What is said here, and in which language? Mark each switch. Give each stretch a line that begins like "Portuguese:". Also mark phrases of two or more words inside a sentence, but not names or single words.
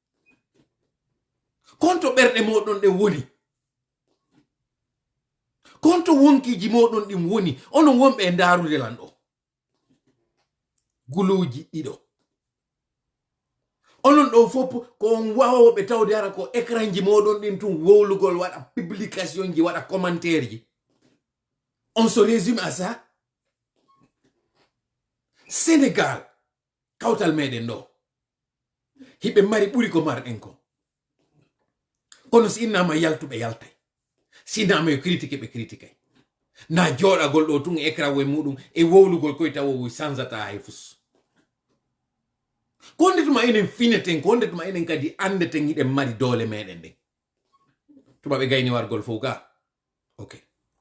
Fula: konto ɓerɗe moɗon ɗe woni konto wonkiji moɗon ɗin woni onon wonɓe e darude lan ɗo guluji ɗiɗo onon ɗo fof ko on wawoɓe tawde ara ko écran ji moɗon ɗin tun wowlugol waɗa publication ji waɗa commentaire ji on
French: se résume à ça
Fula: Sénégal kawtal meɗen ɗo hiɓe mari ɓuri ko marɗen ko kono si innama yaltuɓe yaltay si innama yo critique ɓe critique na jooɗagol ɗo tun écran we muɗum e wowlugol koye taw sansata hay fus ko ndetuma enen fineten ko ndetuma enen kadi andeten hiɗen mari doole meɗen ɗen tubaɓe gayni wargol fof ga ok